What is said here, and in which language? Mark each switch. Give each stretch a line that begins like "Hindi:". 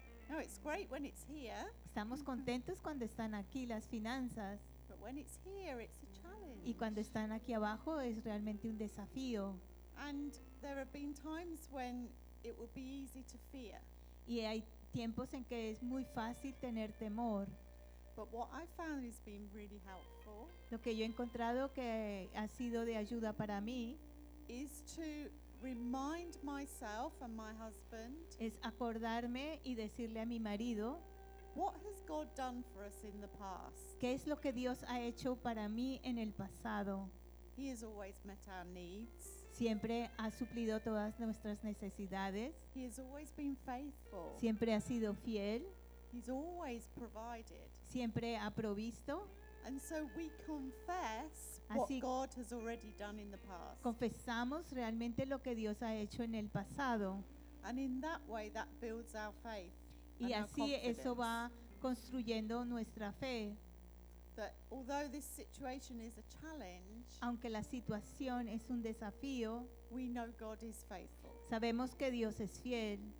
English: No, it's great when it's here.
Spanish: Estamos contentos cuando están aquí las finanzas.
English: But when it's here, it's a challenge.
Spanish: Y cuando están aquí abajo es realmente un desafío.
English: And there have been times when it would be easy to fear.
Spanish: Y hay tiempos en que es muy fácil tener temor.
English: But what I found has been really helpful.
Spanish: Lo que yo he encontrado que ha sido de ayuda para mí
English: is to remind myself and my husband.
Spanish: Es acordarme y decirle a mi marido.
English: What has God done for us in the past?
Spanish: ¿Qué es lo que Dios ha hecho para mí en el pasado?
English: He has always met our needs.
Spanish: Siempre ha suplido todas nuestras necesidades.
English: He has always been faithful.
Spanish: Siempre ha sido fiel.
English: He's always provided.
Spanish: Siempre ha provisto.
English: And so we confess what God has already done in the past.
Spanish: Confesamos realmente lo que Dios ha hecho en el pasado.
English: And in that way that builds our faith.
Spanish: Y así eso va construyendo nuestra fe.
English: That although this situation is a challenge,
Spanish: aunque la situación es un desafío,
English: we know God is faithful.
Spanish: Sabemos que Dios es fiel.